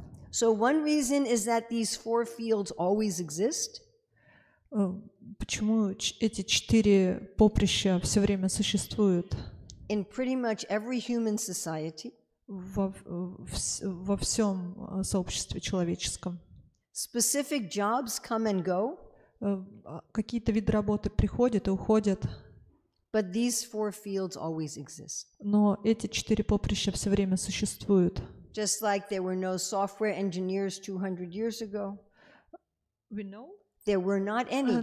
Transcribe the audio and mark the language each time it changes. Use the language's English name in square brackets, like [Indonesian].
[English] So one reason is that these 4 fields always exist. [Russian] Почему эти 4 поприща все время существуют? [English] In pretty much every human society. [Russian] Во всем сообществе человеческом. [English] Specific jobs come and go. [Russian] Какие-то виды работы приходят и уходят, [English] but these 4 fields always exist. [Russian] но эти 4 поприща все время существуют. [English] Just like there were no software engineers 200 years ago, there were not any